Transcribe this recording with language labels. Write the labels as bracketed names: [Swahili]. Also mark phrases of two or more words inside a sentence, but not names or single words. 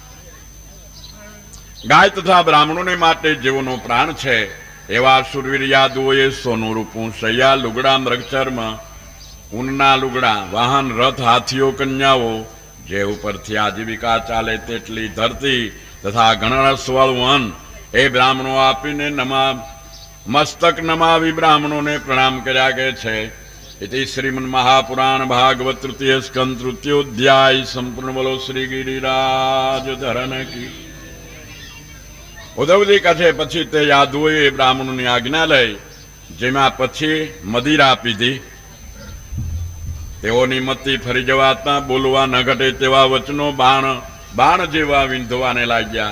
[Gujarati] ગાય તથા બ્રાહ્મણોને માટે જેઓનો પ્રાણ છે એવા શુરવીર યાદવોએ સોનું રૂપું શૈયા લુગડા મૃગચર્મ ઊનના લુગડા વાહન રથ હાથીઓ કન્યાઓ જે ઉપરથી આજીવિકા ચાલે તેટલી ધરતી તથા ગણરસવાળું અન્ન એ બ્રાહ્મણો આપીને મસ્તક નમાવી બ્રાહ્મણોને પ્રણામ કર્યા કે છે. [Sanskrit] इति श्रीमन् महापुराण भागवत तृतीय स्कंद तृतीयोध्याय संपूर्ण [Hindi] बोलो श्री गिरिराज धरन की। [Gujarati] ઉદ્ધવજી કહે પછી તે યાદવોએ બ્રાહ્મણોની આજ્ઞા લઈ જેમાં પછી મદિરા પીધી. તેઓની મતી ફરી જવાતા બોલવા ન ઘટે તેવા વચનો બાણ જેવા વિંધવાને લાગ્યા.